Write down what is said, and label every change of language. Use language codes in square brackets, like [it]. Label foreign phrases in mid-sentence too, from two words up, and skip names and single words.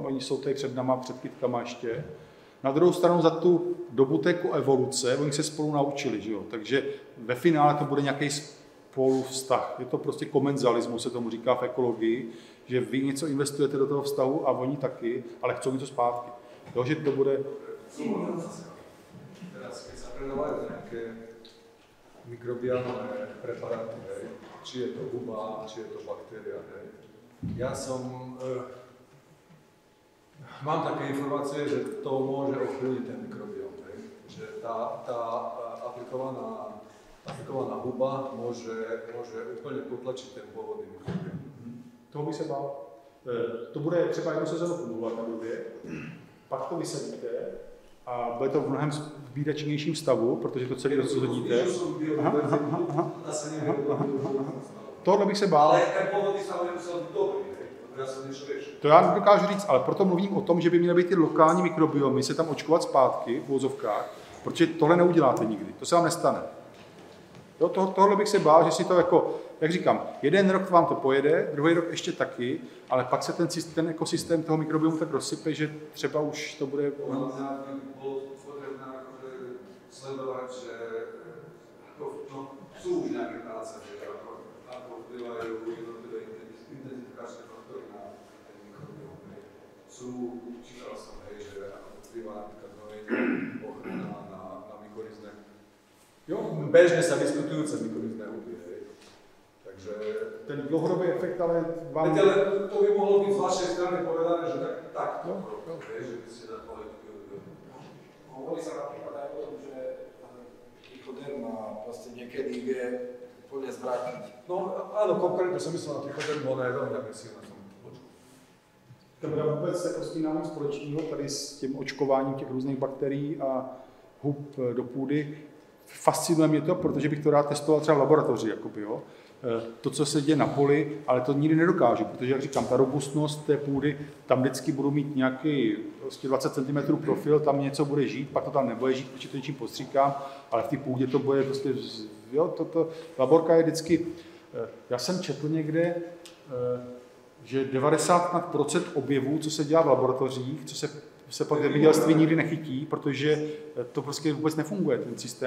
[cs] Oni jsou tady před náma, před kytkama ještě. Na druhou stranu za tu dobu té evoluce, oni se spolu naučili, že jo? Takže ve finále to bude nějaký spoluvztah. Je to prostě komenzalismus, se tomu říká v ekologii, že vy něco investujete do toho vztahu a oni taky, ale chcou něco zpátky. Jo, že to bude... [sk] Teraz, keď sa predávajú nejaké mikrobiálne preparáty, či je to huba, či je to baktéria, ja som... Mám také informácie, že to môže ovplyvniť ten mikrobióm, že tá aplikovaná huba môže úplne potlačiť ten pôvodný mikrobióm. [cs] Toho by se bál. To bude třeba jednu sezónu fungovat na době, pak to vysadíte a bude to v mnohem zbídačnějším stavu, protože to celé rozhodíte. Tohle bych se bál. [sk] Ale ten pôvodný stav nemusel být dobrý. [cs] To já nedokážu říct, ale proto mluvím o tom, že by měly být ty lokální mikrobiomy se tam očkovat zpátky v uvozovkách, protože tohle neuděláte nikdy, to se vám nestane. Jo, tohle bych se bál, že si to jako, jak říkám, jeden rok vám to pojede, druhý rok ještě taky, ale pak se ten ekosystém toho mikrobiomu tak rozsype, že třeba už to bude... [sk] Bylo potrebné akože sledovať, že sú už nejaké práce, že ako vplyvajú jednotlivé intenzifikačné faktory na ten mikrobióm. Čítal som, že ako vplyvá napríklad ochrana na mykorizné. Jo, bežne sa vyskytujúce mykorizné huby. Takže [cs] ten dlouhodobý efekt, ale vám... [sk] Ale to by mohlo byť z vašej strany povedané, že takto, že by ste zachovali. Hovorí sa napríklad aj o tom, že trichoderma proste niekedy vie plne zvrátiť. No áno, konkrétne som myslel na trichodermu, ona je veľmi agresívna. [cs] Dobrá, vůbec jako s tím máme společného tady s tím očkováním těch různých bakterií a hub do půdy. Fascinuje mě to, protože bych to rád testoval třeba v laboratoři, jakoby, jo. To, co se děje na poli, ale to nikdy nedokážu, protože, jak říkám, ta robustnost té půdy, tam vždycky budu mít nějaký 20 cm profil, tam něco bude žít, pak to tam nebude žít, protože to něčím postříkám, ale v té půdě to bude prostě, jo, laborka je vždycky, já jsem četl někde, že 90% objevů, co se dělá v laboratořích, co se pak v zemědělství nikdy nechytí, protože to prostě vůbec nefunguje, ten systém.